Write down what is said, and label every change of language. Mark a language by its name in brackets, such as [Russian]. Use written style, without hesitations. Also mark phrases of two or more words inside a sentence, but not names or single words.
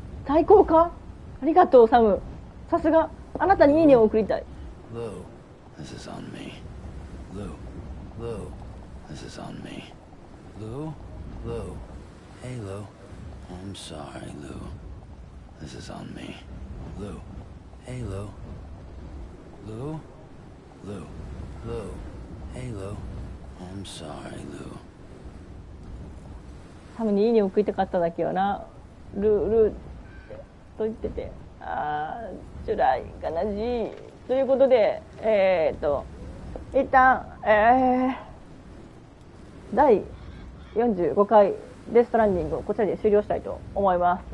[Japanese] 最高か。ありがとうサム。さすが。あなたにいいねを送りたい。 [English] Lou, this is on me. Lou, this is on me. Lou, hey Lou. I'm sorry, Lou. This is on me. Lou, hey Lou. Lou, hey Lou. I'm sorry, Lou. [Japanese] サムにいいねを送りたかっただけよな。ルーと言ってて、辛い、悲しい。ということで、一旦、第45回デストランディングをこちらで終了したいと思います。